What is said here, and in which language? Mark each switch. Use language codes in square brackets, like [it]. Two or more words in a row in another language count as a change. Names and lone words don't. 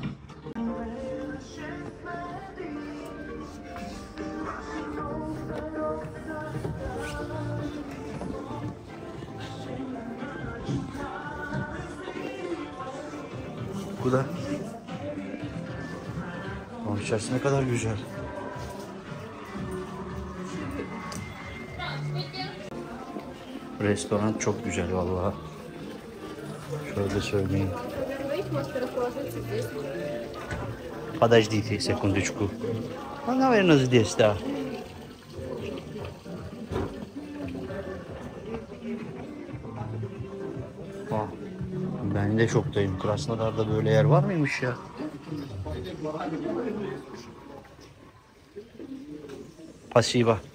[tr] Bu da içerisi ne kadar güzel. Restoran çok güzel vallahi. Şöyle söyleyeyim. [ru] Подождите секундочку. Ну, наверное, здесь, да. [tr] Ben de şoktayım. Krasnodar'da böyle yer var mıymış ya? Pasiba.